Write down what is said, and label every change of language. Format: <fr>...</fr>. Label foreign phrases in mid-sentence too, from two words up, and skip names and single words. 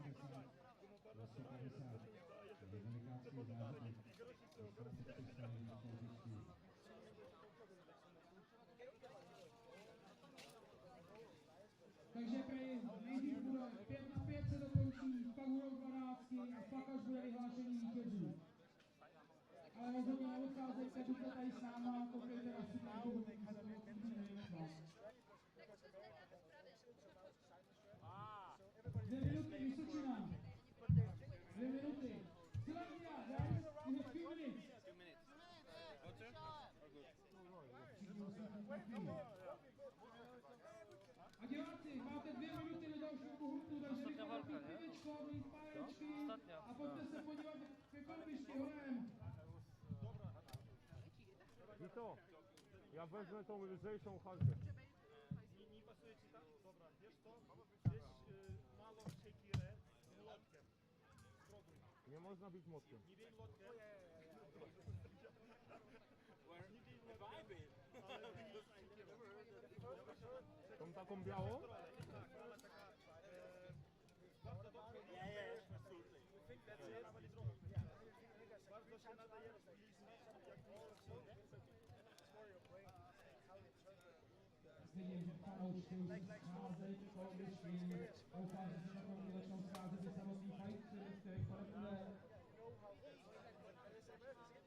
<cs>Takže nejdřív bude 5 na 5 se dokončí, pak budou 12 a pak až bude vyhlášení vítězů. Ale rozhodně neodcházejte, buďte tady s náma, koukejte na signálu, Dvě minuty, Vysočina. 2 minuty.</cs> <en>Silesia, guys, you have 2 minutes. 2 minutes.</en> <cs>A diváci, máte 2 minuty do dalšího Buhurtu, takže bych vám pít pivečko, mít páječky a pojďte se podívat ke kolbišti horem.</cs> <pl>Vito, ja wezmę tą lżejszą halkę. Nie pasuje ci tam? Dobra, wiesz co? Weź małą siekierę z młotkiem. Spróbuj. Nie można bić młotkiem. Nie bij młotkiem. Tą taką białą? Bardzo się nadaje</pl> <cs>Vidím, že fanoušky už se scházejí ke kolbišti. Doufám, že se taky začnou scházet i samotný fight, který podle</cs>